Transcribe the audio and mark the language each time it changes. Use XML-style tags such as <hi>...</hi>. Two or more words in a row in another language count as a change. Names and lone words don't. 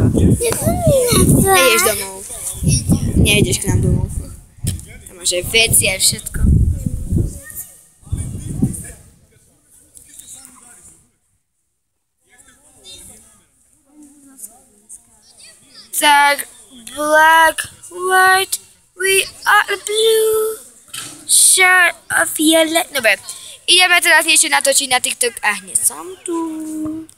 <sk>Nejdeš domov. Nejdeš k nám domov. Tam máš aj veci, aj všetko. Tak,</sk> <en>black, white, we are blue, shirt of violet.</en> <sk>Dobre, ideme teraz niečo natočiť na TikTok a hneď som tu.</sk>